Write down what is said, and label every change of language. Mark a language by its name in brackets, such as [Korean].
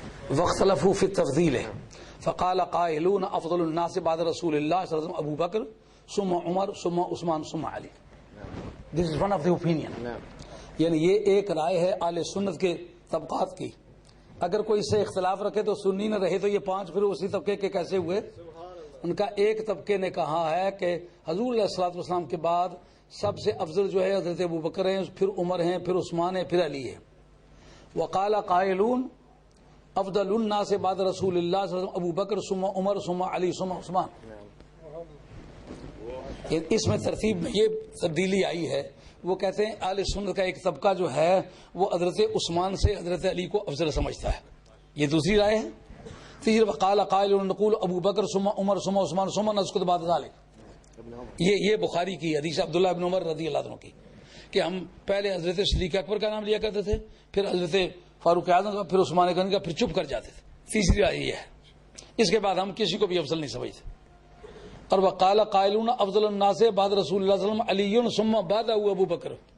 [Arabic] واختلفوا في التفضيل فقال قائلون افضل الناس بعد رسول الله صلی اللہ علیہ وسلم ابو بکر ثم عمر ثم عثمان ثم علی. [English] This is one of the opinion. [Urdu] یعنی یہ ایک رائے ہے اہل سنت کے طبقات کی. اگر کوئی اس سے اختلاف رکھے تو سنی نہ رہے تو یہ پانچ پھر اسی طبقے کے کیسے ہوئے؟ ان کا ایک طبقے نے کہا ہے کہ حضور علیہ الصلوۃ والسلام کے بعد سب سے افضل جو ہے حضرت ابو بکر ہیں، پھر عمر ہیں، پھر عثمان ہیں، پھر علی ہے. [Arabic] وقال قائلون افضل الناس بعد رسول اللہ صلی اللہ علیہ وسلم ابو بکر ثم عمر ثم علی ثم عثمان. [Urdu] اس میں ترتیب میں یہ تبدیلی آئی ہے. وہ کہتے ہیں اہل سنت کا ایک طبقہ جو ہے وہ حضرت عثمان سے حضرت علی کو افضل سمجھتا ہے. یہ دوسری رائے ہے. [Arabic] تیسری وقال قائل نقول ابو بکر ثم عمر ثم عثمان ثم نسکت بعد ذلك. [Urdu] یہ بخاری کی حدیث عبداللہ بن عمر رضی اللہ عنہ کی کہ ہم پہلے حضرت صدیق اکبر کا نام لیا کرتے تھے، پھر حضرت فاروق اعظم کا، پھر عثمان غنی کا، پھر چپ کر جاتے تھے. تیسری رائے یہ ہے. اس کے بعد ہم کسی کو بھی افضل نہیں سمجھتے. اور [Arabic] وقال قائلون افضل الناس بعد رسول اللہ صلی اللہ علیہ وسلم علی ثم بعد ابو بکر.